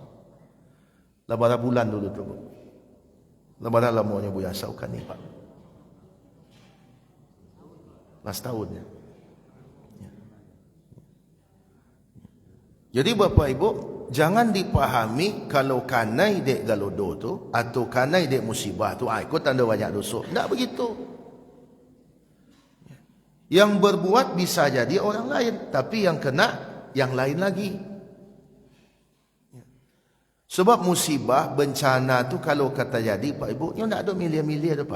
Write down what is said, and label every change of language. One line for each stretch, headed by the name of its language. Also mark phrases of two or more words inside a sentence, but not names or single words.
Indonesian: Lebaran bulan dulu tu. Lebaran lamanya Buya Saukani, Pak. Last tahunnya. Jadi Bapak Ibu, jangan dipahami kalau
Minangkabau: kanai dek galodo tu
Indonesian: atau
Minangkabau: kanai dek musibah tu
Indonesian: ikut tanda banyak dosa. Tak begitu. Yang berbuat bisa jadi orang lain, tapi yang kena yang lain lagi. Sebab musibah, bencana tu kalau kata jadi, Pak Ibu,
Minangkabau: nyo tak ada milih-milih dah,
Indonesian: Pak.